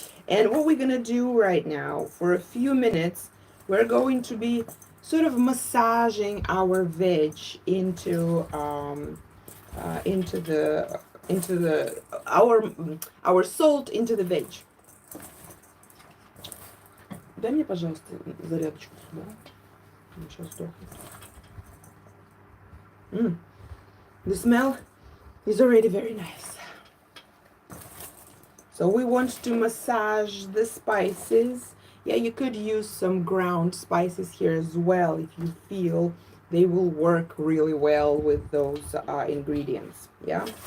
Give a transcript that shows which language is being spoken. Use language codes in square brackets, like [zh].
[en] And what we're gonna do right now, for a few minutes, we're going to be sort of massaging our veg into our salt into the veg. [ru] Дай мне, пожалуйста, зарядочку сюда. Сейчас сдохнет. [en] The smell is already very nice. So we want to massage the spices. Yeah, you could use some ground spices here as well if you feel they will work really well with those ingredients. Yeah.